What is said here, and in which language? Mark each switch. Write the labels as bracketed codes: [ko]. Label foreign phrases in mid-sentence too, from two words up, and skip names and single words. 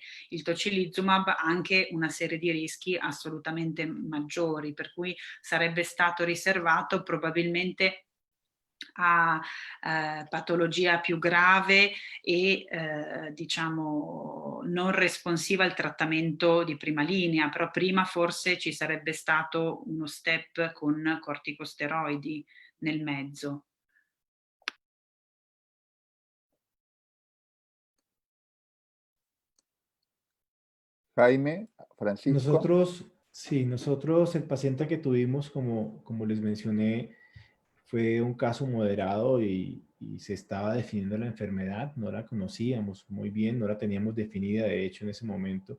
[it] Il tocilizumab ha anche una serie di rischi assolutamente maggiori, per cui sarebbe stato riservato probabilmente a patologia più grave e diciamo non responsiva al trattamento di prima linea, però prima forse ci sarebbe stato uno step con corticosteroidi nel mezzo. [es] Jaime, Francisco. Nosotros el paciente que tuvimos, como les mencioné, fue un caso moderado y se estaba definiendo la enfermedad, no la conocíamos muy bien, no la teníamos definida de hecho en ese momento.